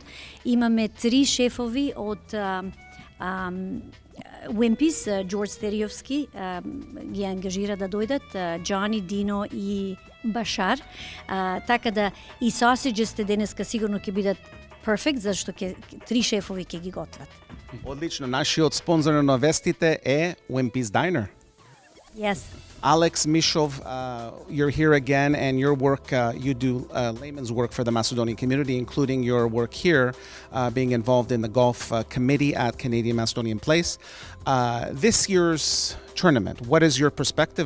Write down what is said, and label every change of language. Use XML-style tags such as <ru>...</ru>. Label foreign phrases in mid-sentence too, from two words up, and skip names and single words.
<mk>Имаме 3 шефови од Wimpy's, Джордж Стериовски ги ангажира да дојдат, Джони, Дино и Башар. Така да и сосиџите денеска сигурно ќе бидат перфект, зашто 3 шефови ќе ги готват. Одлично, нашиот спонзор на вестите е Wimpy's Diner.</mk> <en>Yes. Alex Mishov, you're here again, and your work, you do layman's work for the Macedonian community, including your work here, being involved in the golf committee at Canadian Macedonian Place. This year's tournament, what is your perspective?</en>